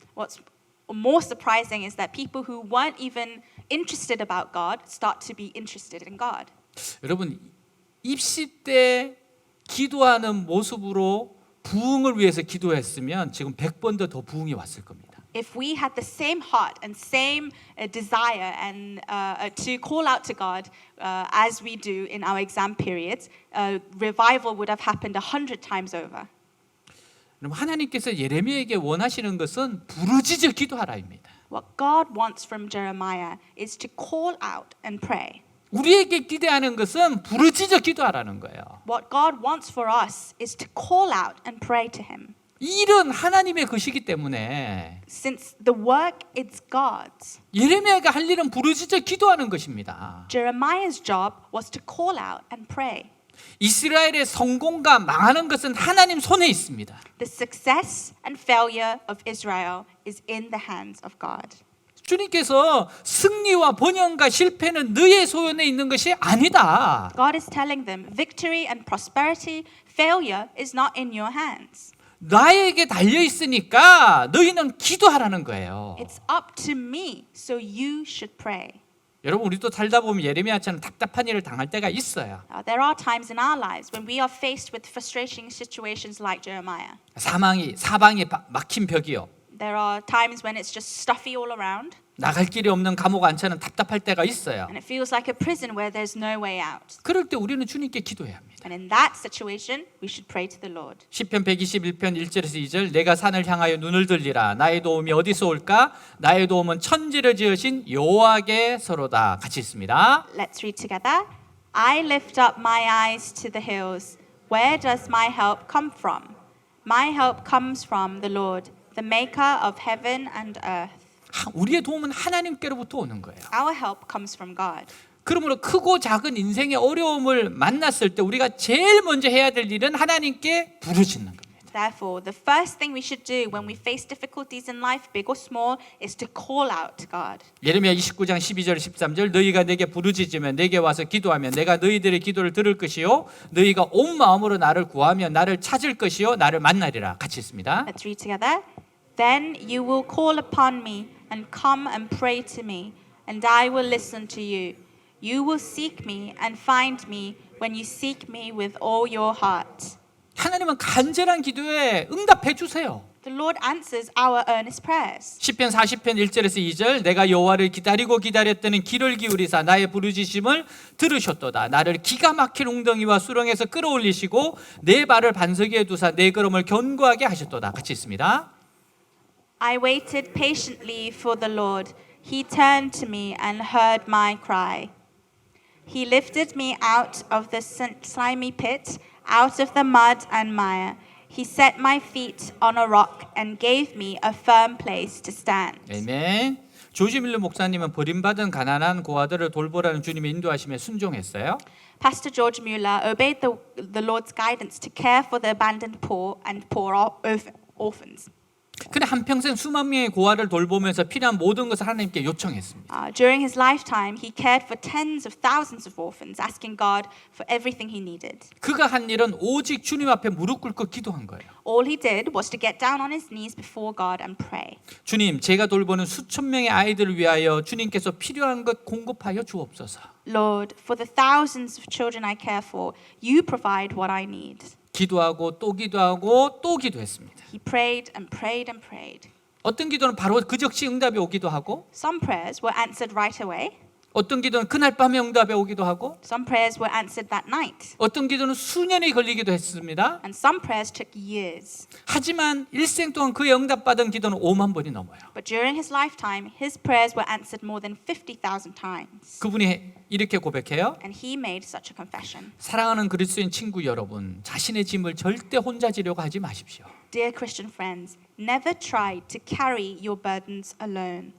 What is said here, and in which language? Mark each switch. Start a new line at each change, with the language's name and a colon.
English: What's more surprising is that people who weren't even interested about God start to be interested in God.
Korean: 여러분 입시 때 기도하는 모습으로 부흥을 위해서 기도했으면 지금 100번 더 부흥이 왔을 겁니다.
English: If we had the same heart and same desire and to call out to God as we do in our exam periods, revival would have happened 100 times over.
Korean: 하나님께서 예레미야에게 원하시는 것은 부르짖어 기도하라입니다.
English: What God wants from Jeremiah is to call out and pray.
Korean: 우리에게 기대하는 것은 부르짖어 기도하라는 거예요.
English: What God wants for us is to call out and pray to him.
Korean: 일은 하나님의 것이기 때문에
English: Since the work is God's,
Korean: 예레미야가 할 일은 부르짖어 기도하는 것입니다.
English: Jeremiah's job was to call out and pray.
Korean: 이스라엘의 성공과 망하는 것은 하나님 손에 있습니다.
English: The success and failure of Israel is in the hands of God.
Korean: 주님께서 승리와 번영과 실패는 너의 소원에 있는 것이 아니다.
English: God is telling them victory and prosperity, failure is not in your hands.
Korean: 나에게 달려 있으니까 너희는 기도하라는 거예요.
English: It's up to me, so you should pray.
Korean: 여러분 우리도 살다 보면 예레미야처럼 답답한 일을 당할 때가 있어요.
English: There are times in our lives when we are faced with frustrating situations like Jeremiah.
Korean: 사방에 막힌 벽이요.
English: There are times when it's just stuffy all around.
Korean: 나갈 길이 없는 감옥 안처럼 답답할 때가 있어요.
English: And it feels like a prison where there's no way out.
Korean: 그럴 때 우리는 주님께 기도해야 합니다.
English: And in that situation, we should pray to the Lord.
Korean: 시편 121편 1절에서 2절 내가 산을 향하여 눈을 들리라 나의 도움이 어디서 올까 나의 도움은 천지를 지으신 여호와께서로다. 같이 읽습니다.
English: Let's read together. I lift up my eyes to the hills. Where does my help come from? My help comes from the Lord, the maker of heaven and earth.
Korean: 우리의 도움은 하나님께로부터 오는 거예요.
English: Our help comes from God.
Korean: 그러므로 크고 작은 인생의 어려움을 만났을 때 우리가 제일 먼저 해야 될 일은 하나님께 부르짖는 겁니다. 그랬습니다.
English: Therefore, the first thing we should do when we face difficulties in life, big or small, is to call out to God.
Korean: 예레미야 29장 12절 13절 너희가 내게 부르짖으면 내게 와서 기도하면 내가 너희들의 기도를 들을 것이요 너희가 온 마음으로 나를 구하면 나를 찾을 것이요 나를 만나리라. 같이 있습니다.
English: Let's read together. Then you will call upon me and come and pray to me, and I will listen to you. You will seek me and find me when you seek me with all your heart.
Korean: 하나님은 간절한 기도에 응답해 주세요.
English: The Lord answers our earnest prayers.
Korean: 시편 40편 1절에서 2절 내가 여호와를 기다리고 기다렸더니 귀를 기울이사 나의 부르짖음을 들으셨도다. 나를 기가 막힌 웅덩이와 수렁에서 끌어올리시고 내 발을 반석 위에 두사 내 걸음을 견고하게 하셨도다. 같이 있습니다.
English: I waited patiently for the Lord. He turned to me and heard my cry. He lifted me out of the slimy pit, out of the mud and mire. He set my feet on a rock and gave me a firm place to stand.
Korean: 아멘. 조지 밀러 목사님은 버림받은 가난한 고아들을 돌보라는 주님의 인도하심에 순종했어요.
English: Pastor George Mueller obeyed the Lord's guidance to care for the abandoned poor and poor orphans.
Korean: 그래 한평생 수만 명의 고아를 돌보면서 필요한 모든 것을 하나님께 요청했습니다.
English: During his lifetime, he cared for tens of thousands of orphans, asking God for everything he needed.
Korean: 그가 한 일은 오직 주님 앞에 무릎 꿇고 기도한 거예요.
English: All he did was to get down on his knees before God and pray.
Korean: 주님, 제가 돌보는 수천 명의 아이들을 위하여 주님께서 필요한 것 공급하여 주옵소서.
English: Lord, for the thousands of children I care for, you provide what I need.
Korean: 기도하고 또 기도하고 또 기도했습니다.
English: He prayed and prayed and prayed.
Korean: 어떤 기도는 바로 그 즉시 응답이 오기도 하고
English: Some prayers were answered right away.
Korean: 어떤 기도는 그날 밤에 응답이 오기도 하고
English: Some prayers were answered that night.
Korean: 어떤 기도는 수년이 걸리기도 했습니다.
English: And some prayers took years.
Korean: 하지만 일생 동안 그의 응답받은 기도는 5만 번이 넘어요.
English: But during his lifetime, his prayers were answered more than 50,000 times.
Korean: 그분이 이렇게 고백해요.
English: And he made such a confession.
Korean: 사랑하는 그리스도인 친구 여러분, 자신의 짐을 절대 혼자 지려고 하지 마십시오.
English: Dear Christian friends, never try to carry your burdens alone.